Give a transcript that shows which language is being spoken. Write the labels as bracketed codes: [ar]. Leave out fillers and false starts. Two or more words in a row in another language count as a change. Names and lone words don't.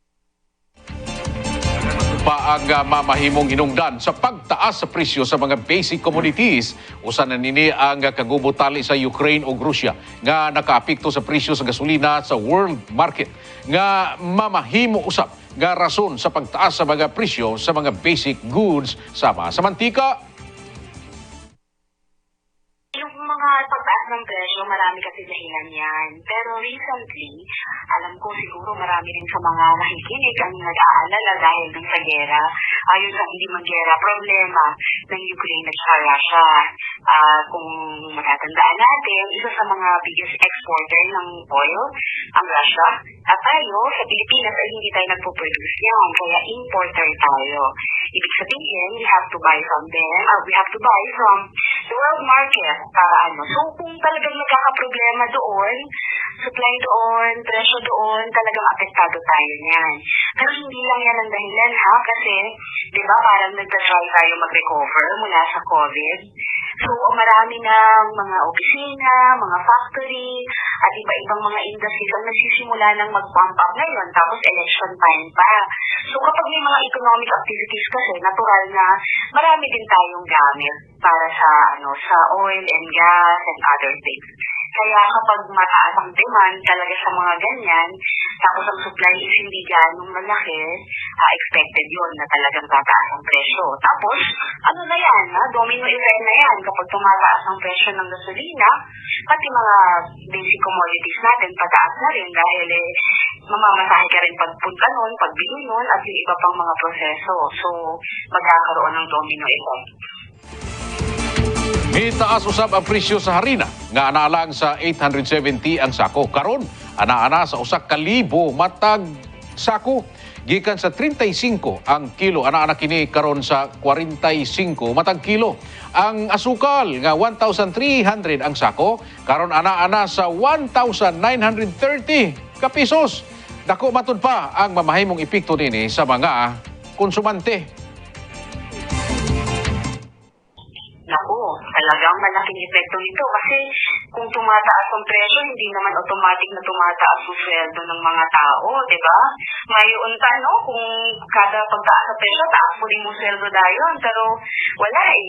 [ceb] Pa ang mamahimong hinungdan sa pagtaas sa presyo sa mga [en] basic commodities. [ceb] Usan na nini ang kagubotali sa Ukraine o Russia nga nakaapekto sa presyo sa gasolina sa [en] world market [ceb] nga mamahimo usab nga rason sa pagtaas sa mga presyo sa mga [en] basic goods [ceb] sama sa mantika. [tl] Yung mga pagtaas ng presyo, marami kasi dahilan yan. Pero recently, alam ko siguro marami rin sa mga nakikinig ang nag-aalala dahil dun sa gera. Ayun sa hindi mag-gera, problema ng Ukraine at sa Russia. Kung matatandaan natin, isa sa mga [en] biggest exporter [tl] ng oil, ang Russia. At tayo, sa Pilipinas, ay hindi tayo nagpo-produce yan. Kaya importer tayo. Ibig sabihin, [en] we have to buy from them, we have to buy from the world market [tl] para ano. So, kung talagang nagkakaproblema doon, supply doon, presyo doon, talagang apektado tayo niyan. Pero hindi lang yan ang dahilan ha, kasi, di ba, parang nagtatry tayo mag-recover mula sa COVID. So, marami ng mga opisina, mga factory, at iba-ibang mga industries ang nagsisimula ng mag- [en] pump up [tl] ngayon, tapos election time pa. So, kapag may mga [en] economic activities [tl] kasi, natural na marami din tayong gamit para sa sa [en] oil and gas and other things. [tl] Kaya kapag mataas ang demand talaga sa mga ganyan, tapos ang supply is hindi ganong malaki, expected yun na talagang tataas ang presyo. Tapos, ano na yan, [en] domino effect [tl] na yan. Kapag tumataas ang presyo ng gasolina, pati mga basic commodities natin pataas na rin dahil mamamasahe ka rin pagpunta nun, pagbili nun, at yung iba pang mga proseso. So, magkakaroon ng [en] domino effect. [ceb] Itaas usab ang presyo sa harina nga analang sa 870 ang sako. Karon ana sa usa ka libo matag sako. Gikan sa 35 ang kilo, ana kini karon sa 45 matag kilo. Ang asukal nga 1,300 ang sako, karon ana sa 1,930 ka pesos. Dako matud pa ang mamahimong epekto nini sa mga konsumante. [tl] Naku, talagang malaking epekto nito kasi kung tumataas ang presyo, hindi naman automatic na tumataas ang sweldo ng mga tao, di ba? Ngayon pa, kung kada pagtaas ang presyo, taas mo rin yung sweldo dayon, pero wala eh.